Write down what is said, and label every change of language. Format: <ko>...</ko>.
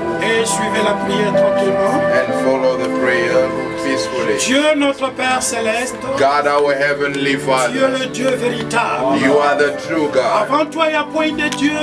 <fr>et suivez la prière tranquillement.</fr> <en>and follow the prayer peacefully.</en> <fr>Dieu notre Père Céleste,</fr> <en>God, our heavenly</en> <fr>Dieu</fr> <en>Father,</en> <fr>le Dieu véritable.</fr> <en>you are the true God.</en> <fr>Avant toi, il n'y a point de Dieu.</fr>